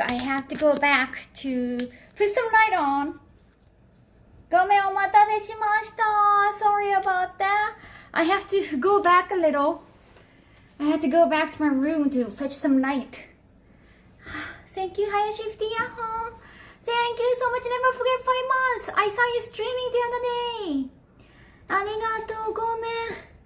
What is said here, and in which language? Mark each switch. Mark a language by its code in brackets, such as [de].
[en] I have to go back to put some light on. [ja] ごめん、お待たせしました。 [en] Sorry about that. I have to go back a little. I had to go back to my room to fetch some light. Thank you, Kaho Shibuya. Thank you so much. Never forget 5 months. I saw you streaming the other day. [ja] Arigatou, gomen.